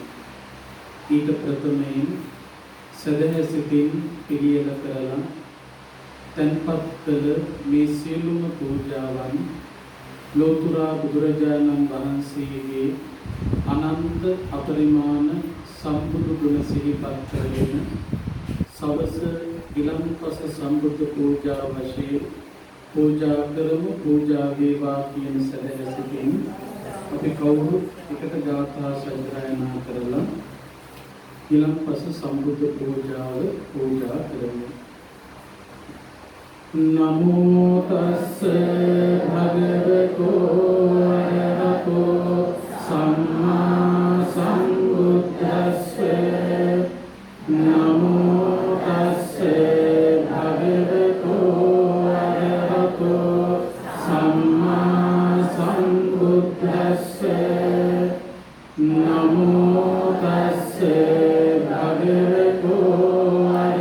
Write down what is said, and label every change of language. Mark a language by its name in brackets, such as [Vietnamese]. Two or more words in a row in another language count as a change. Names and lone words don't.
[Sinhala] ඊට ප්‍රථමයෙන් සදහසිතින් පිළියෙල කරලා තන්පත් කළ මේ සියලුම පූජාවන් ලෝතුරා බුදුරජාණන් වහන්සේගේ අනන්ත අපරිමාණ සම්බුදු ගුණ සිහිපත් කරගෙන සවස ඊළම්පස සම්බුද්ධ පූජා වශයෙන් පූජා කරමු පූජා වේවා කියන සදහසිතින් අපි කවුරුත් එකට ගාථා සජ්ජායනා කරලා ඊළම්පස සම්බුද්ධ පූජාව පූජා කරමු. [Pali] නමෝ තස්ස භගවතෝ අරහතෝ සම්මා සම්බුද්දස්ස නමෝ තස්ස භගවතෝ සම්මා සම්බුද්දස්ස නමෝ තස්ස භගවතෝ